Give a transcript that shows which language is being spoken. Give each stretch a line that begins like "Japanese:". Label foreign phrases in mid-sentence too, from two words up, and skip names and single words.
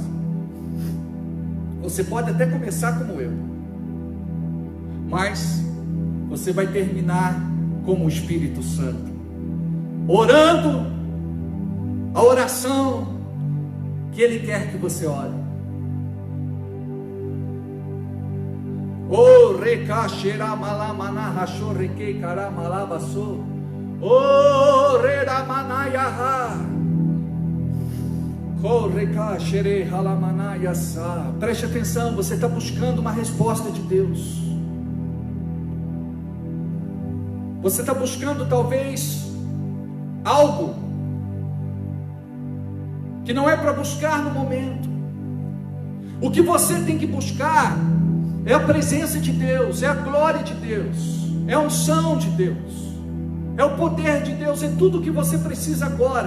Portuguese: Você pode até começar como eu, mas você vai terminar como o Espírito Santo, orando a oração que Ele quer que você ore. Oh, recaxera malamana rachou requei caramalabaçou. Oh, reramanayaha. Oh, recaxere ralamanayasa. Preste atenção, você está buscando uma resposta de Deus. Você está buscando talvez algo que não é para buscar no momento. O que você tem que buscar é a presença de Deus, é a glória de Deus, é a unção de Deus, é o poder de Deus, é tudo o que você precisa agora.